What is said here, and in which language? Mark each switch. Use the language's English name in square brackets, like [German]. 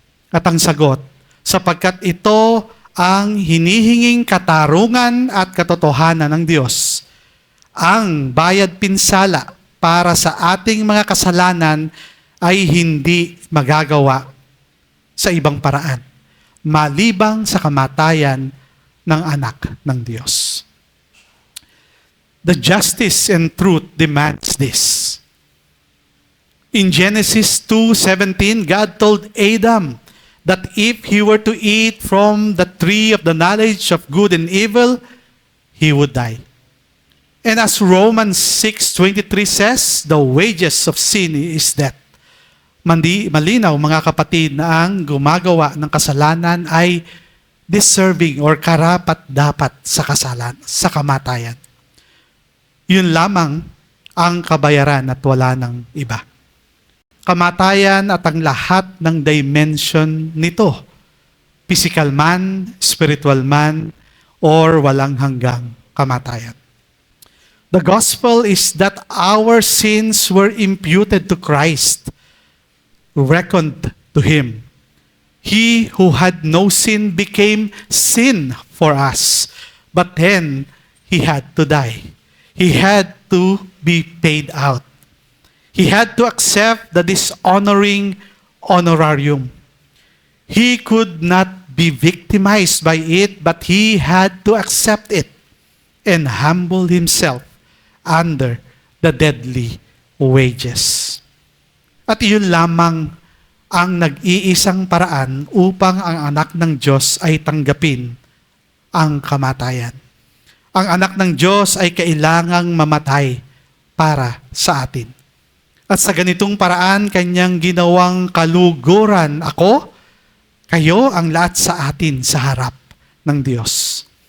[Filipino] At ang sagot, sapagkat ito ang hinihinging katarungan at katotohanan ng Diyos. Ang bayad pinsala para sa ating mga kasalanan ay hindi magagawa sa ibang paraan, malibang sa kamatayan ng anak ng Diyos. [English] The justice and truth demands this. In Genesis 2:17, God told Adam that if he were to eat from the tree of the knowledge of good and evil, he would die. And as Romans 6:23 says, the wages of sin is death. [Filipino] Malinaw mga kapatid na ang gumagawa ng kasalanan ay deserving or karapat-dapat sa kamatayan. Yun lamang ang kabayaran at wala ng iba. Kamatayan at ang lahat ng dimension nito, physical man, spiritual man, or walang hanggang kamatayan. [English] The gospel is that our sins were imputed to Christ, reckoned to Him. He who had no sin became sin for us, but then He had to die. He had to be paid out. He had to accept the dishonoring honorarium. He could not be victimized by it, but he had to accept it and humble himself under the deadly wages. [Filipino] At iyon lamang ang nag-iisang paraan upang ang anak ng Diyos ay tanggapin ang kamatayan. Ang anak ng Diyos ay kailangang mamatay para sa atin. At sa ganitong paraan, kanyang ginawang kaluguran, ako, kayo ang lahat sa atin sa harap ng Diyos.